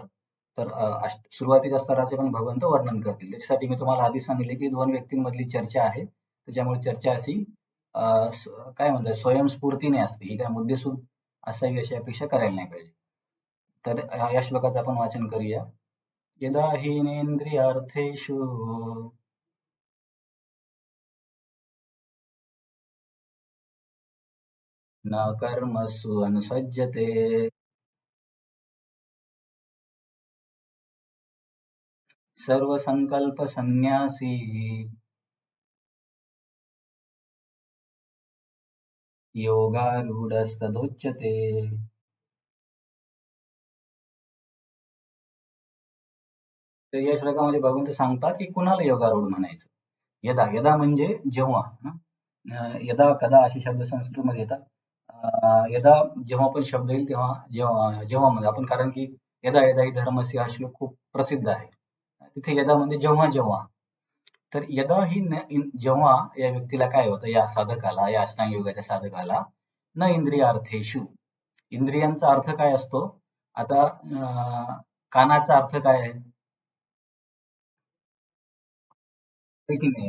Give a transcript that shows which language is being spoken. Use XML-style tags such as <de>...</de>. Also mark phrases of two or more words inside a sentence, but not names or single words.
<mr>तर सुरुवातीच्या स्तराचे पण भगवंत वर्णन करतील. त्याच्यासाठी मी तुम्हाला आधी सांगितले की दोन व्यक्तींमधली चर्चा आहे, त्याच्यामुळे चर्चा अशी काय म्हणतात स्वयंस्फूर्तीने असते. ही काय मुद्देसूद असावी अशी अपेक्षा करायला नाही पाहिजे. तर या श्लोकाचं आपण वाचन करूया.</mr> <sa>यदा हीनेन्द्रियार्थेषु न कर्मसु अनुसज्जते. सर्वसंकल्प संन्यासी योगारूढस्तदोच्यते.</sa> <mr>तर या श्लोकामध्ये भगवंत सांगतात की कुणाला योगारूढ म्हणायचं. यदा, यदा म्हणजे जेव्हा.</mr> <sa>यदा कदा</sa> <mr>असे शब्द संस्कृतमध्ये येतात. यदा जेव्हा पण शब्द येईल तेव्हा, जेव्हा जेव्हा म्हणजे आपण, कारण की</mr> <sa>यदा यदा हि धर्मस्य</sa> <mr>हा श्लोक खूप प्रसिद्ध आहे. तिथे यदा म्हणजे जेव्हा जेव्हा. तर यदा ही जेव्हा या व्यक्तीला काय होतं, या साधकाला, या अष्टांग योगाच्या साधकाला,</mr> <sa>न इंद्रियार्थेषु,</sa> <mr>इंद्रियांचा अर्थ काय असतो. आता कानाचा अर्थ काय आहे, आहे की नाही.</mr>